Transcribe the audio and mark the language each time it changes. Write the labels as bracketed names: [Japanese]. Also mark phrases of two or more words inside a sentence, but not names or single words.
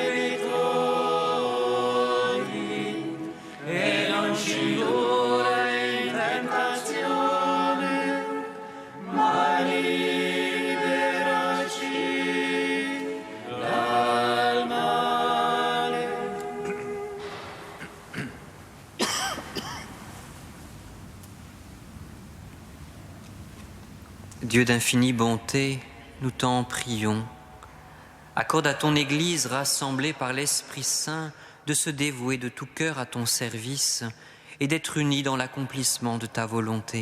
[Italian] debitori, e non ci indurre in tentazione, ma liberaci dal male. [French] Dieu d'infinie bonté, nous t'en prions. Accorde à ton Église rassemblée par l'Esprit Saint de se dévouer de tout cœur à ton service et d'être unie dans l'accomplissement de ta volonté.